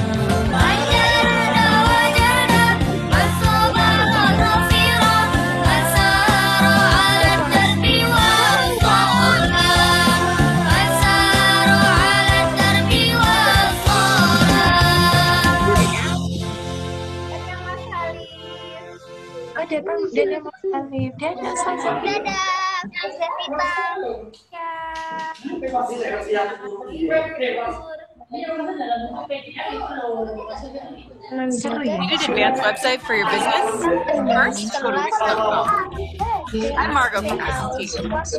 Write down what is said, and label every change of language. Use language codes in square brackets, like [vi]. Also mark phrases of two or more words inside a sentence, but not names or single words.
[ar] من جد وجد من صبر ظفر من سار على الدرب وصل. من سار على الدرب وصل. [id] Oh, Dede Mas Alif. Dadah, Mas Alif. Dadah, Mas Evita. Ya. [en] You need an advanced website for your business? First, go to Wix.com. I'm Margot from ICT.